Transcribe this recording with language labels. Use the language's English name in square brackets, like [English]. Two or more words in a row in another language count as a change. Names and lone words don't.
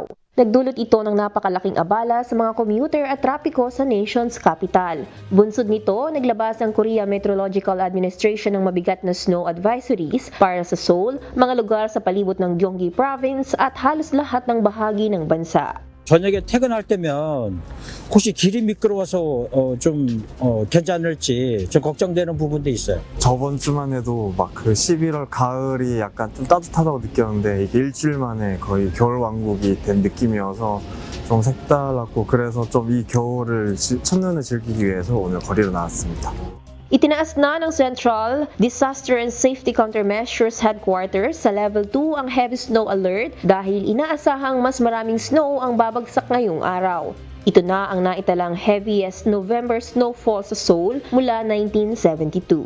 [Filipino] Nagdulot ito ng napakalaking abala sa mga commuter at trapiko sa [English] nation's capital. [Filipino] Bunsod nito, naglabas ang Korea Meteorological Administration ng mabigat na [English] snow advisories [Filipino] para sa Seoul, mga lugar sa palibot ng Gyeonggi Province at halos lahat ng bahagi ng bansa. [Korean] 저녁에 퇴근할 때면 혹시 길이 미끄러워서 좀 괜찮을지 좀 걱정되는 부분도 있어요. 저번 주만 해도 막 그 11월 가을이 약간 좀 따뜻하다고 느꼈는데 이게 일주일 만에 거의 겨울 왕국이 된 느낌이어서 좀 색달랐고 그래서 좀 이 겨울을 첫눈을 즐기기 위해서 오늘 거리로 나왔습니다. [Filipino] Itinaas na ng Central Disaster and Safety Countermeasures Headquarters sa Level 2 ang [English] heavy snow alert [Filipino] dahil inaasahang mas maraming snow ang babagsak ngayong araw. Ito na ang naitalang [English] heaviest November snowfall [Filipino] sa Seoul mula 1972.